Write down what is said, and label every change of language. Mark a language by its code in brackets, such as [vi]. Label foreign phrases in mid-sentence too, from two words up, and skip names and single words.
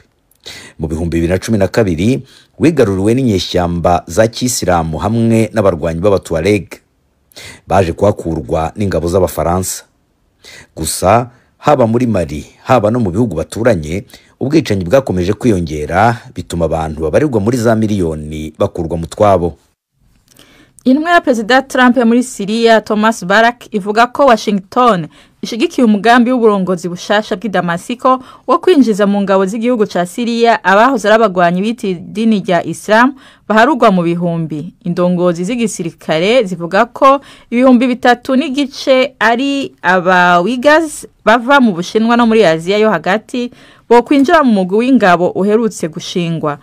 [rn] Mu 2012 wigaruriwe n'inyeshyamba za Kisilamu hamwe n'abarwanyi b'Abatuareg, baje kuhakurwa n'ingabo z'Abafaransa. Gusa haba muri Mali haba no mu bihugu baturanye, ubwicanyi bwakomeje kwiyongera, bituma abantu babarirwa muri za miliyoni bakurwa mu twabo. Intumwa ya Perezida Trump muri Syria Thomas Barak ivuga ko Washington ishigikiye umugambi w'uburongozi bushasha bw'i Damasiko wo kwinjiza mu ngabo z'igihugu ca Syria abahoze arabagwanyi biti dini rya Islam baharugwa mu bihumbi. Indongozi z'igisirikare zivuga ko ibihumbi 3 n'igice ari Uyghurs bava mu Bushinwa no muri Aziya yo hagati bo kwinjira mu mugwi w'ingabo uherutse gushingwa.